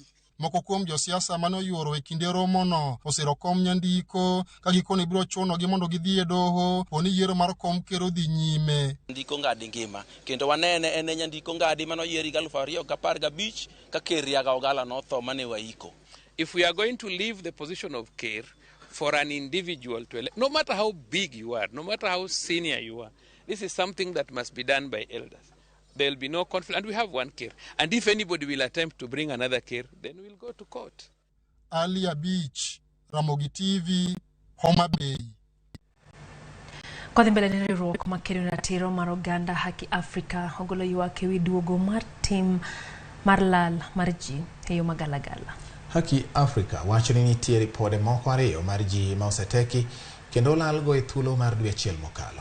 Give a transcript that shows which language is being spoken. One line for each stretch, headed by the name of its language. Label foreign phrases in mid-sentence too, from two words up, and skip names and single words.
Luo (Kenya and Tanzania): Moko kuom josiasa mane oyuoro e kinde romo no osiro kom Nyandiko ka gikone biro chuno gi mondo gidhi e doho poni yiero mar kom ker odhi nyime. Nyandiko Ngadi ngima kendo wanene en Nyandiko Ngadi mano yieri 2015 ka ker riaga ogala no tho mane waiko.
English: If we are going to leave the position of ker for an individual to elect, no matter how big you are, no matter how senior you are, this is something that must be done by elders. There will be no conflict, and we have one ker. And if anybody will attempt to bring another ker, then we'll go to court. Ali Abich, Ramogi TV, Homa Bay.
Luo (Kenya and Tanzania): Kodhi mbele ni riwruok makelo ratiro mar oganda Haki Afrika ogolo ywak ewi duogo mar tim mar lal mar ji e yo magalagala. Haki Afrika wacho ni nitie ripode moko ariyo mar ji ma oseteki kendo lal go e thuolo mar dwe achiel mokalo.